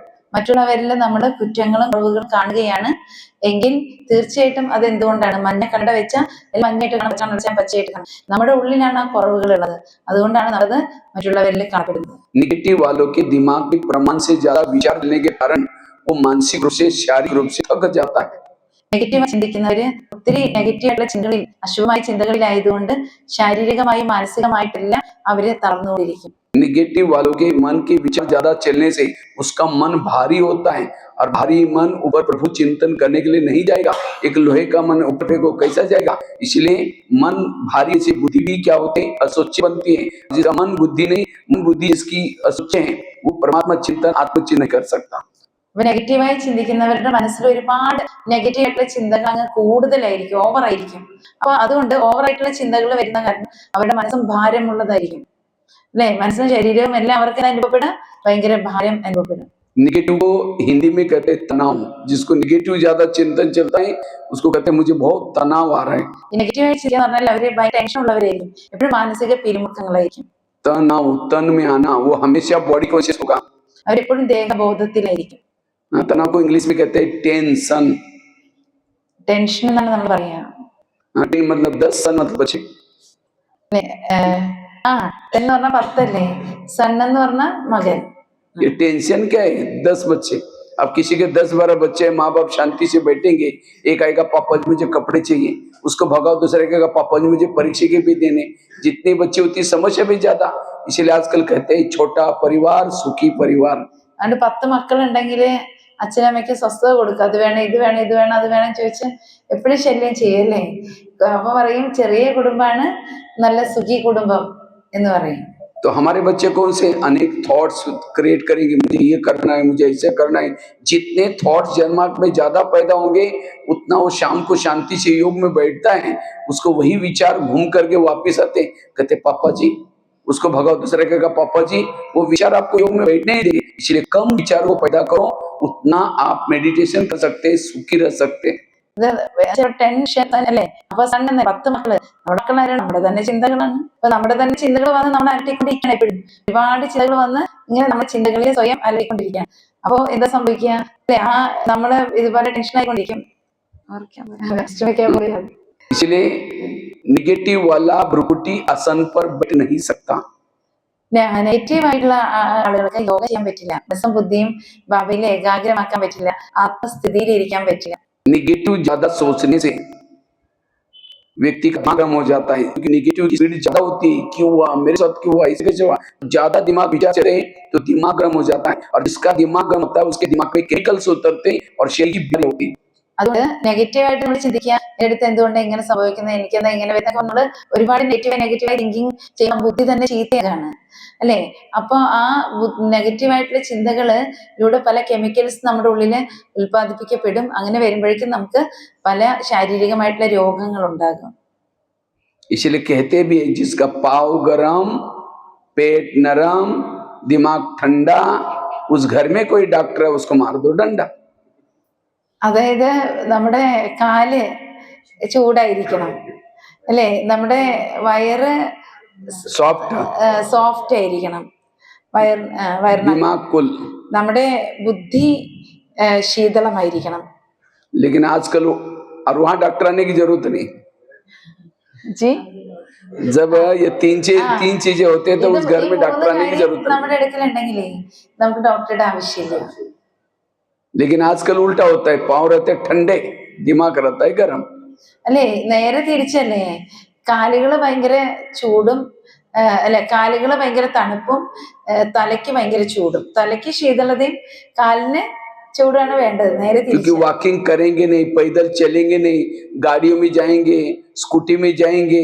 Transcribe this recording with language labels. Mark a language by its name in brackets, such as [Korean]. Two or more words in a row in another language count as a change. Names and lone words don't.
[Malayalam] മറ്റുള്ളവരിൽ നമ്മുടെ കുറ്റങ്ങളും കുറവുകളും കാണുകയാണ് എങ്കിൽ തീർച്ചയായിട്ടും അത് എന്തുകൊണ്ടാണ്? മഞ്ഞ കണ്ട വെച്ചാൽ മഞ്ഞയായിട്ട് കാണാൻ, പച്ചയായിട്ട് കാണാം. നമ്മുടെ ഉള്ളിലാണ് ആ കുറവുകൾ ഉള്ളത്, അതുകൊണ്ടാണ് അത് മറ്റുള്ളവരിൽ കാണപ്പെടുന്നത്. [Hindi] नेगेटिव वालों के दिमाग के प्रमाण से ज्यादा विचार लेने के कारण वो मानसिक रूप से, शारीरिक रूप से थक जाता है. [Malayalam] നെഗറ്റീവ് ചിന്തിക്കുന്നവര് ഒത്തിരി നെഗറ്റീവായിട്ടുള്ള ചിന്തകളിൽ, അശുഭമായ ചിന്തകളിലായതുകൊണ്ട് ശാരീരികമായും മാനസികമായിട്ടെല്ലാം അവര് തളർന്നുകൊണ്ടിരിക്കും. [Hindi] निगेटिव वालों के मन के विचार ज्यादा चलने से उसका मन भारी होता है, और भारी मन ऊपर प्रभु चिंतन करने के लिए नहीं जाएगा। एक लोहे का मन ऊपर को कैसा जाएगा? इसलिए मन भारी से बुद्धि भी क्या होते हैं? असुच्च बनती है। जिसका मन बुद्धि नहीं, मन बुद्धि इसकी असुच्च है, वो परमात्मा चिंतन आत्मचिंतन नहीं कर सकता। [Malayalam] അപ്പൊ നെഗറ്റീവായി ചിന്തിക്കുന്നവരുടെ മനസ്സിൽ ഒരുപാട് നെഗറ്റീവ് ആയിട്ടുള്ള ചിന്തകൾ അങ്ങ് കൂടുതലായിരിക്കും, ഓവറായിരിക്കും. അപ്പൊ അതുകൊണ്ട് ഓവറായിട്ടുള്ള ചിന്തകൾ വരുന്ന കാരണം അവരുടെ മനസ്സും ഭാരമുള്ളതായിരിക്കും. അല്ലെ? മനസ്സും ശരീരവും എല്ലാം അവർക്ക് അനുഭവപ്പെടും, ഭയങ്കര ഭാരം അനുഭവപ്പെടും. [Hindi] निगेटिव को हिंदी में कहते हैं तनाव। जिसको निगेटिव ज्यादा चिंतन चलता है उसको कहते हैं मुझे बहुत तनाव आ रहा है। [Malayalam] ഈ നെഗറ്റീവായി ചിന്തിക്കുക എന്ന് പറഞ്ഞാൽ അവര് ഭയങ്കര ടെൻഷൻ ഉള്ളവരായിരിക്കും, എപ്പോഴും മാനസിക പിരിമുറുക്കങ്ങളായിരിക്കും. [Hindi] तनाव, तन में आना, वो हमेशा [English] body conscious [Hindi] होगा। [Malayalam] അവരെപ്പോഴും ദേഹബോധത്തിലായിരിക്കും. [Hindi] तनाव को इंग्लिश में कहते हैं टेंशन। [Malayalam] ടെൻഷൻ എന്നാണ് നമ്മൾ പറയാ. [Hindi] मतलब 10 सन मतलब बच्चे। [Malayalam] അല്ലെ? ആ എന്ന് പറഞ്ഞാൽ 10 അല്ലേ? സൺ എന്ന് പറഞ്ഞാൽ മകൻ. [Hindi] ये टेंशन क्या है? 10 बच्चे। अब किसी के 10-12 बच्चे हैं, माँ बाप शांति से बैठेंगे, एक आएगा पापा जी मुझे कपड़े चाहिए, उसको भगाओ, दूसरे कहेगा पापा जी मुझे परीक्षा के भी देने। जितने बच्चे उतनी समस्या भी ज्यादा। इसीलिए आजकल कहते हैं छोटा परिवार सुखी परिवार। [Malayalam] അതുകൊണ്ട് 10 മക്കളുണ്ടെങ്കിൽ അച്ഛനമ്മയ്ക്ക് സ്വസ്ഥത കൊടുക്കുക. അത് വേണം, ഇത് വേണം, ഇത് വേണം, അത് വേണം ചോദിച്ച് എപ്പോഴും ശല്യം ചെയ്യല്ലേ. അപ്പൊ പറയും ചെറിയ കുടുംബമാണ് നല്ല സുഖി കുടുംബം എന്ന് പറയും. [Hindi] तो हमारे बच्चे कौन से अनेक [English] thoughts create [Hindi] करेंगे, मुझे ये करना है, मुझे ऐसे करना है। जितने थॉट्स दिमाग में ज्यादा पैदा होंगे उतना वो शाम को शांति से योग में बैठता है, उसको वही विचार घूम करके वापस आते हैं, कहते पापा जी, उसको भगाओ, दूसरे कहेगा पापा जी, वो विचार आपको योग में बैठने ही देंगे। इसलिए कम विचार को पैदा करो, उतना आप मेडिटेशन कर सकते हैं, सुखी रह सकते हैं। [Malayalam] ടെൻഷൻ അല്ലേ? അപ്പൊ സൺ 10 മക്കള്, നമ്മുടെ മക്കളാരാണ്? നമ്മുടെ തന്നെ ചിന്തകളാണ്. അപ്പൊ നമ്മുടെ തന്നെ ചിന്തകൾ വന്ന് നമ്മൾ അലട്ടിക്കൊണ്ടിരിക്കുകയാണ്. എപ്പോഴും ഒരുപാട് ചിന്തകൾ വന്ന് ഇങ്ങനെ നമ്മുടെ ചിന്തകളെ സ്വയം അലട്ടിക്കൊണ്ടിരിക്കുകയാണ്. അപ്പൊ എന്താ സംഭവിക്കുക? അല്ലെ? ആ നമ്മള് ഇതുപോലെ ടെൻഷൻ ആയിക്കൊണ്ടിരിക്കും. [Hindi] इसलिए निगेटिव वाला भ्रुकुटी आसन पर बैठ नहीं सकता। [Malayalam] നെഗറ്റീവ് ആയിട്ടുള്ള ആളുകൾക്ക് യോഗ ചെയ്യാൻ പറ്റില്ല, മനസ്സും ബുദ്ധിയും ഭാവിയിൽ ഏകാഗ്രമാക്കാൻ പറ്റില്ല, ആത്മസ്ഥിതിയിൽ ഇരിക്കാൻ പറ്റില്ല. [Hindi] निगेटिव ज्यादा सोचने से व्यक्ति का दिमाग गर्म हो जाता है, क्योंकि निगेटिव की स्पीड ज्यादा होती है। क्यों हुआ, मेरे साथ क्यों हुआ, ऐसे कैसे हुआ? ज्यादा दिमाग विचार चले तो दिमाग गर्म हो जाता है, और जिसका दिमाग गर्म होता है उसके दिमाग में केमिकल्स उतरते हैं और शरीर की बीमारी होती है। [Malayalam] അതുകൊണ്ട് നെഗറ്റീവായിട്ട് നമ്മൾ ചിന്തിക്കുക, എടുത്ത് എന്തുകൊണ്ട് ഇങ്ങനെ സംഭവിക്കുന്നത്, എനിക്കെന്താ ഇങ്ങനെ വരുന്നൊക്കെ നമ്മൾ ഒരുപാട് നെഗറ്റീവായി തിങ്കിങ് ചെയ്യുമ്പോൾ ബുദ്ധി തന്നെ ചീത്തയാണ് അല്ലെ? അപ്പൊ ആ നെഗറ്റീവായിട്ടുള്ള ചിന്തകളിലൂടെ പല കെമിക്കൽസ് നമ്മുടെ ഉള്ളില് ഉൽപ്പാദിപ്പിക്കപ്പെടും. അങ്ങനെ വരുമ്പോഴേക്കും നമുക്ക് പല ശാരീരികമായിട്ടുള്ള രോഗങ്ങൾ ഉണ്ടാകും. [Hindi] इसलिए कहते भी है जिसका पाव गरम, पेट नरम, दिमाग ठंडा, उस घर में कोई डॉक्टर है उसको मार दो डंडा। [Malayalam] അതായത് നമ്മുടെ കാല് ചൂടായിരിക്കണം അല്ലെ? നമ്മുടെ വയറ് സോഫ്റ്റ് ആയിരിക്കണം, നമ്മുടെ ബുദ്ധി ശീതളമായിരിക്കണം. [Hindi] लेकिन आजकल और वहां डॉक्टर आने की जरूरत नहीं जी। जब ये तीन चीजें होते हैं तो उस घर में डॉक्टर आने की जरूरत नहीं। [Malayalam] നമ്മുടെ അടുക്കലുണ്ടെങ്കിലേ നമുക്ക് ഡോക്ടറുടെ ആവശ്യമില്ല. [Hindi] लेकिन आजकल उल्टा होता है, पांव रहते ठंडे, दिमाग रहता है गरम। [Malayalam] അല്ലെ? നേരെ തിരിച്ചല്ലേ? കാലുകള് ഭയങ്കര ചൂടും അല്ലെ, കാലുകള് ഭയങ്കര തണുപ്പും തലയ്ക്ക് ഭയങ്കര ചൂടും. തലയ്ക്ക് ശീതളതയും കാലിന് ചൂടാണ് വേണ്ടത്. നേരെ തിരിച്ച്. [Hindi] क्योंकि वॉकिंग करेंगे नहीं, पैदल चलेंगे नहीं, गाड़ियों में जाएंगे, स्कूटी में जाएंगे।